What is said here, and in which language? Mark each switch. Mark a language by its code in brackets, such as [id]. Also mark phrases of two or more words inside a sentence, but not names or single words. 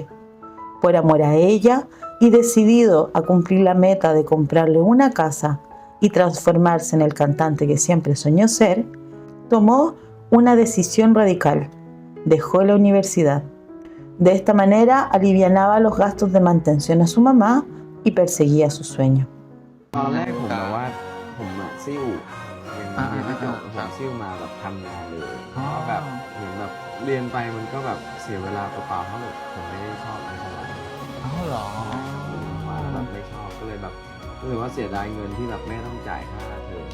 [es] Por amor a ella y decidido a cumplir la meta de comprarle una casa y transformarse en el cantante que siempre soñó ser, tomó una decisión radical. Dejó la universidad. De esta manera alivianaba los gastos de mantención a su mamá y perseguía su sueño. [th] ตอนแรกผมแบบว่าผมอะซิ่วเรียนไม่จบผมซิ่วมาแบบทำงานเลยเพราะแบบเหมือนแบบเรียนไปมันก็แบบเสียเวลาเปล่าๆเพราะแบบผมไม่ได้ชอบอะไรเท่าไหร่ อ้าวเหรอ มาแล้วแบบไม่ชอบก็เลยแบบรู้สึกว่าเสียดายเงินที่แบบแม่ต้องจ่ายค่าเทอม